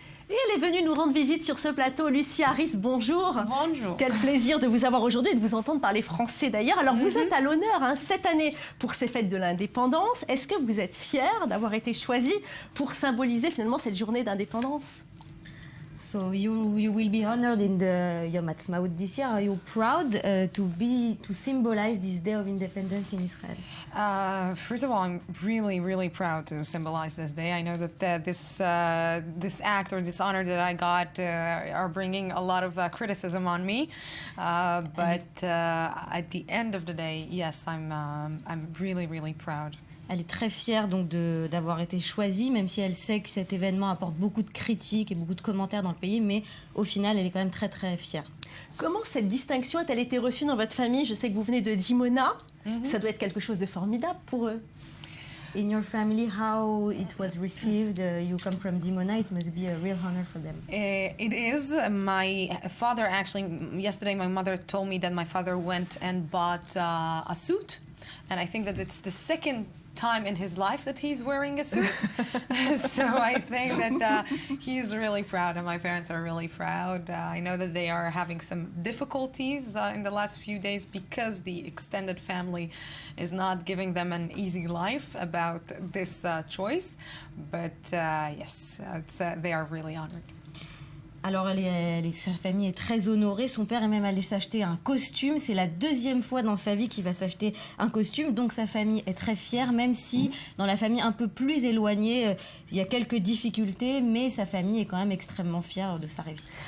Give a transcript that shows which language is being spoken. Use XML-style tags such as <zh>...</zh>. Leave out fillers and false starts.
<fr>Et elle est venue nous rendre visite sur ce plateau. Lucie Harish, bonjour. Bonjour. Quel plaisir de vous avoir aujourd'hui et de vous entendre parler français d'ailleurs. Alors vous êtes à l'honneur cette année pour ces fêtes de l'indépendance. Est-ce que vous êtes fière d'avoir été choisie pour symboliser finalement cette journée d'indépendance ?</fr> <en>So you will be honored in the Yom Ha'atzmaut this year. Are you proud to symbolize this day of independence in Israel? First of all, I'm really proud to symbolize this day. I know that this act or this honor that I got are bringing a lot of criticism on me, but at the end of the day, yes, I'm really proud.</en> <fr>Elle est très fière donc d'avoir été choisie, même si elle sait que cet événement apporte beaucoup de critiques et beaucoup de commentaires dans le pays, mais au final, elle est quand même très fière. Comment cette distinction a-t-elle été reçue dans votre famille? Je sais que vous venez de Dimona. Ça doit être quelque chose de formidable pour eux.</fr> <en>In your family, how it was received? You come from Dimona, it must be a real honor for them. It is. My father actually, yesterday my mother told me that my father went and bought a suit and I think that it's the second time in his life that he's wearing a suit. So I think that he's really proud, and my parents are really proud. I know that they are having some difficulties in the last few days because the extended family is not giving them an easy life about this choice. But yes, they are really honored.</en> <fr>Alors sa famille est très honorée, son père est même allé s'acheter un costume, c'est la deuxième fois dans sa vie qu'il va s'acheter un costume, donc sa famille est très fière, même si dans la famille un peu plus éloignée, il y a quelques difficultés, mais sa famille est quand même extrêmement fière de sa réussite.</fr>